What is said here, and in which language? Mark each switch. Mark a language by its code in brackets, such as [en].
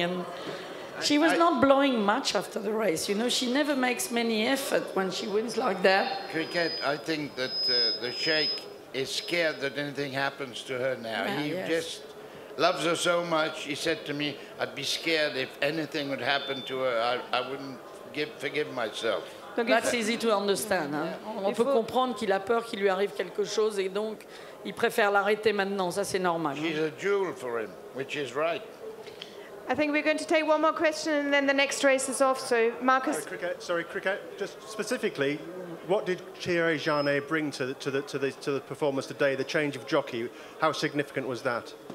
[en] And she was not blowing much after the race. You know, she never makes many effort when she wins like that. Cricket, I think that the Sheikh is scared that anything happens to her now. Yeah, He yes. just loves her so much. He said to me, I'd be scared if anything would happen to her. I wouldn't forgive myself. That's easy to understand. [fr] Hein. On peut comprendre qu'il a peur qu'il lui arrive quelque chose et donc il préfère l'arrêter maintenant. Ça, c'est normal. [en] She's a jewel for him, which is right. I think we're going to take one more question and then the next race is off. So, Marcus. Sorry, Cricket. Just specifically, what did Thierry Janet bring to the performance today? The change of jockey. How significant was that?